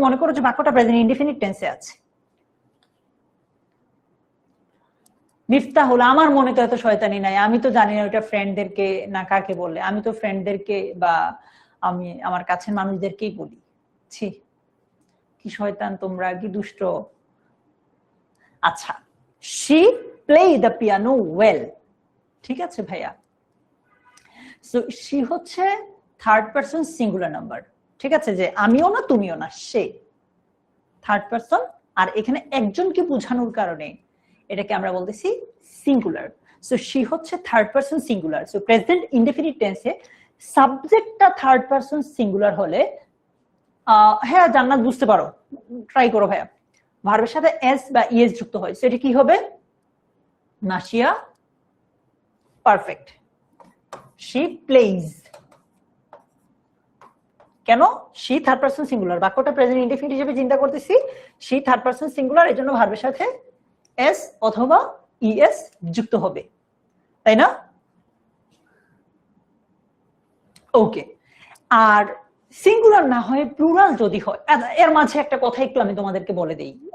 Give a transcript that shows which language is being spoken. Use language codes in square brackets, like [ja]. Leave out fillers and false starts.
[bn] মনে করো যে বাক্যটা প্রেজেন্ট ইনডেফিনিট টেন্সে আছে। মিফতা হলো, আমার মনে তো এত শয়তানি নাই, আমি তো জানি না ওটা ফ্রেন্ডদেরকে না কাকে বলে, আমি তো ফ্রেন্ডদেরকে বা আমি আমার কাছের মানুষদেরকেই বলি। ছি, কি শয়তান তোমরা, কি দুষ্ট। [en] আচ্ছা, she play the piano well, [bn] ঠিক আছে ভাইয়া? সো she হচ্ছে থার্ড পারসন সিঙ্গুলার নাম্বার, ঠিক আছে? যে আমিও না তুমিও না, সে থার্ড পারসন, আর এখানে একজনকে বোঝানোর কারণে এটাকে আমরা বলতেছি সিঙ্গুলার। সো she হচ্ছে third person singular. So present indefinite টেন্সে সাবজেক্টটা থার্ড পারসন সিঙ্গুলার হলে, হ্যাঁ জান্নাত বুঝতে পারো, ট্রাই করো ভাইয়া, ভার্বের সাথে এস বা ইএস যুক্ত হয়, সেটা কি হবে? নাসিয়া, পারফেক্ট। [en] she plays, কেন? [bn] she থার্ড পারসন সিঙ্গুলার, বাক্যটা প্রেজেন্ট ইনডেফিনিট হিসেবে চিন্তা করতেছি, she থার্ড পারসন সিঙ্গুলার, এজন্য ভার্বের সাথে এস অথবা ইএস যুক্ত হবে, তাই না? ওকে, আর সিঙ্গুলার না হয় প্লুরাল যদি হয়, এর মাঝে একটা কথা একটু আমি তোমাদেরকে বলে দিই।